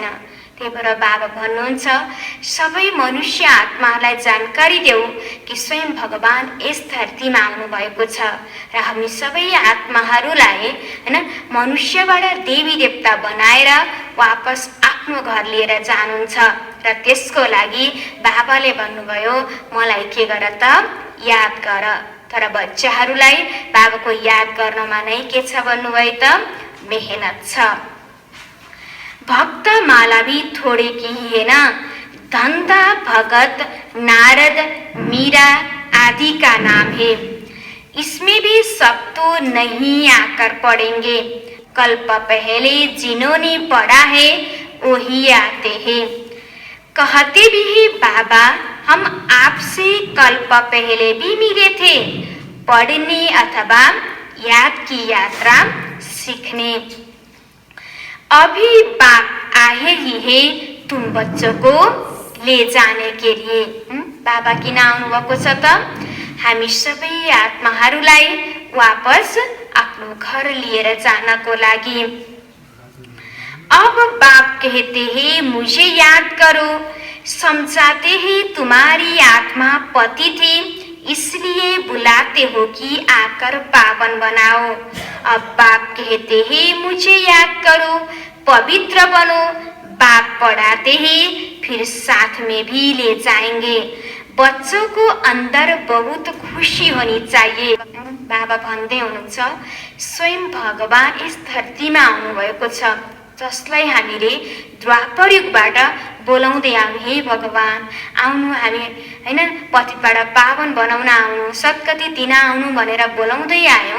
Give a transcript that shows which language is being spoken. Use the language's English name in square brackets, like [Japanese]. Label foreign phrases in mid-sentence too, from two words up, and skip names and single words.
[Nepali] त्यही भएर बाबा भन्नुहुन्छ सबै मनुष्य आत्माहरूलाई जानकारी देऊ कि स्वयं भगवान यस धरतीमा आउनुभएको छ र हामी सबै आत्माहरूलाई हैन मनुष्यबाट देवी देवता बनाएर वापस आफ्नो घर लिएर जानुहुन्छ। र त्यसको लागि बाबाले भन्नुभयो मलाई के गर त याद गर। तर बच्चाहरूलाई बाबाको याद गर्नमा नै के छ भन्नुभयो त मेहनत छ। [Hindi] भक्त माला भी थोड़े की ही है ना। धंधा भगत नारद मीरा आदि का नाम है। इसमें भी सब तो नहीं आकर पढ़ेंगे। कल्प पहले जिन्होंने पढ़ा है वही आते हैं। कहते भी है बाबा हम आपसे कल्प पहले भी मिले थे, पढ़ने अथवा याद की यात्रा सीखने। अभी बाप आए ही है तुम बच्चों को ले जाने के लिए। [Nepali] बाबा किन आउनुभएको छ त? हामी सबै आत्माहरूलाई वापस आफ्नो घर लिएर जानको लागि। [Hindi] अब बाप कहते हैं मुझे याद करो, समझाते हैं तुम्हारी आत्मा पति थी इसलिए बुलाते हो कि आकर पावन बनाओ। अब बाप कहते हैं मुझे याद करो, पवित्र बनो। बाप पढ़ाते हैं फिर साथ में भी ले जाएंगे। बच्चों को अंदर बहुत खुशी होनी चाहिए। [Nepali] बाबा भन्दै हुनुहुन्छ स्वयं भगवान इस धरतीमा आउनुभएको छ, जसलाई हामीले द्वापर युगबाट बोलाउँदै आउँ। हे भगवान आउनु, हामी हैन पतितबाट पावन बनाउन आउनु, सद्गति दिन आउनु भनेर बोलाउँदै आयौँ।